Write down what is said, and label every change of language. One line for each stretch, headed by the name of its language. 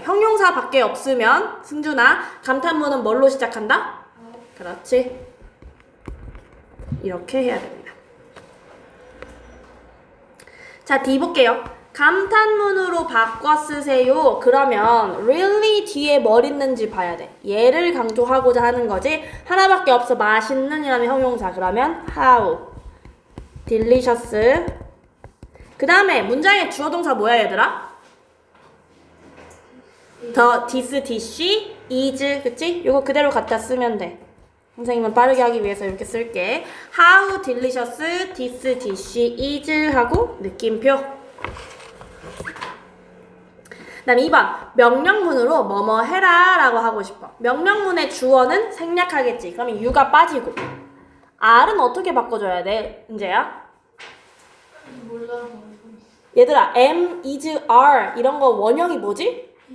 Korean: 형용사밖에 없으면 승준아 감탄문은 뭘로 시작한다? 그렇지. 이렇게 해야 됩니다. 자, D 볼게요. 감탄문으로 바꿔 쓰세요. 그러면 really 뒤에 뭘 있는지 봐야 돼. 얘를 강조하고자 하는 거지. 하나밖에 없어. 맛있는 이라는 형용사. 그러면
English: how delicious.
Korean: 그 다음에 문장의 주어 동사 뭐야 얘들아?
English: the, this, dish, is.
Korean: 그치? 이거 그대로 갖다 쓰면 돼. 선생님은 빠르게 하기 위해서 이렇게 쓸게.
English: How delicious this dish is
Korean: 하고 느낌표. 그 다음에 2번 명령문으로 뭐뭐 해라 라고 하고 싶어. 명령문의 주어는 생략하겠지. 그러면 you가 빠지고 R은 어떻게 바꿔줘야 돼? 은재야? 몰라. 얘들아
English: am, is, are
Korean: 이런 거 원형이 뭐지?